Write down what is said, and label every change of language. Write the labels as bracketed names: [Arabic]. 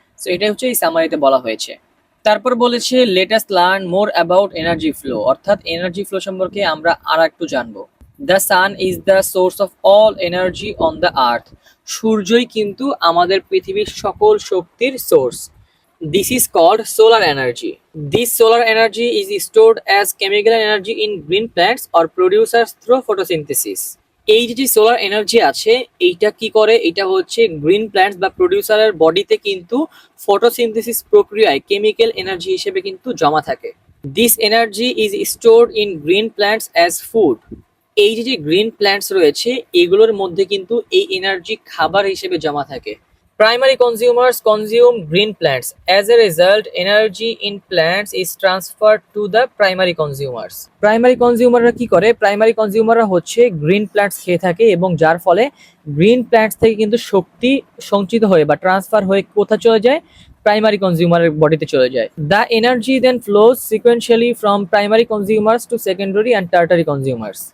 [Bangla] So এটাই হচ্ছে এই সামারিতে বলা হয়েছে। তারপর বলেছে [English] let us learn more about energy flow, [Bangla] অর্থাৎ এনার্জি ফ্লো সম্পর্কে আমরা আর একটু জানবো। [English] the sun is the source of all energy on the earth, [Bangla] সূর্যই কিন্তু আমাদের পৃথিবীর সকল শক্তির source. [English] This is called solar energy. This solar energy is stored as chemical energy in green plants or producers through photosynthesis. [Bangla] এই যে solar energy আছে এইটা কি করে, এটা হচ্ছে গ্রিন প্ল্যান্টস বা প্রডিউসারের বডিতে কিন্তু ফটোসিনথেসিস প্রক্রিয়ায় কেমিক্যাল এনার্জি হিসেবে কিন্তু জমা থাকে। [English] This energy is stored in green plants as food. [Bangla] এই যে গ্রিন প্ল্যান্টস রয়েছে এগুলোর মধ্যে কিন্তু এই এনার্জি খাবার হিসেবে জমা থাকে। [English] Primary consumers consume green plants. As a result, energy in plants is transferred to the primary consumers. [Bangla] Primary কনজিউমাররা কি করে, প্রাইমারি কনজিউমাররা হচ্ছে গ্রিন প্ল্যান্টস খেয়ে থাকে এবং যার ফলে গ্রিন প্ল্যান্টস থেকে কিন্তু শক্তি সঞ্চিত হয়ে বা ট্রান্সফার হয়ে কোথায় চলে যায়, প্রাইমারি কনজিউমারের বডিতে চলে যায়। [English] The energy then flows sequentially from primary consumers to secondary and tertiary consumers.